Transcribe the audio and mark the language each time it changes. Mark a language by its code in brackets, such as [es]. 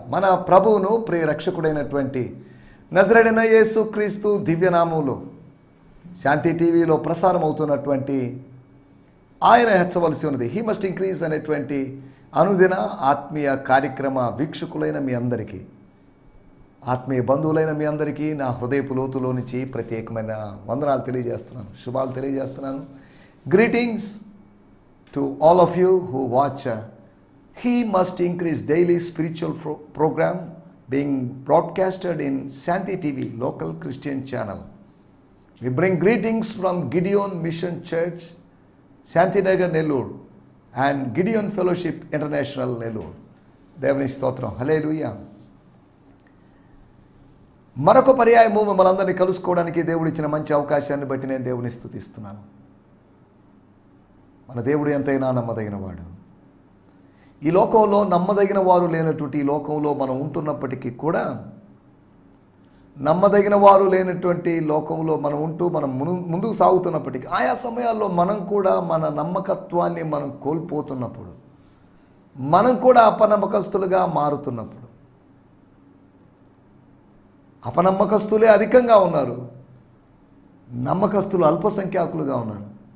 [te] మన ప్రభువును ప్రియ రక్షకుడైనటువంటి నజరేయుడైన యేసుక్రీస్తు దివ్యనామములో శాంతి టీవీలో ప్రసారం అవుతున్నటువంటి ఆయన హెచ్చవలసి ఉన్నది, [en] he must increase [te] అనేటువంటి అనుదిన ఆత్మీయ కార్యక్రమ వీక్షకులైన మీ అందరికీ, ఆత్మీయ బంధువులైన మీ అందరికీ నా హృదయపు లోతులో నుంచి ప్రత్యేకమైన వందనాలు తెలియజేస్తున్నాను, శుభాలు తెలియజేస్తున్నాను. [en] Greetings to all of you who watch He Must Increase daily spiritual program being broadcasted in Shanti TV local Christian channel. We bring greetings from Gideon Mission Church, Shantinagar, Nellore and Gideon Fellowship International, Nellore. [te] దేవుని స్తోత్రం. హల్లెలూయా. మరొక పర్యాయము మిమ్మల్ని అందరినీ కలుసుకోవడానికి దేవుడు ఇచ్చిన మంచి అవకాశాన్ని బట్టి నేను దేవుని స్తుతిస్తున్నాను. మన దేవుడు ఎంతైనా నమ్మదగిన వాడు. ఈ లోకంలో నమ్మదగిన వారు లేనటువంటి ఈ లోకంలో మనం ఉంటున్నప్పటికీ కూడా, నమ్మదగిన వారు లేనటువంటి లోకంలో మనం ఉంటూ మనం ముందుకు సాగుతున్నప్పటికీ ఆయా సమయాల్లో మనం కూడా మన నమ్మకత్వాన్ని మనం కోల్పోతున్నప్పుడు, మనం కూడా అపనమ్మకస్తులుగా మారుతున్నప్పుడు, అపనమ్మకస్తులే అధికంగా ఉన్నారు, నమ్మకస్తులు అల్పసంఖ్యాకులుగా ఉన్నారు.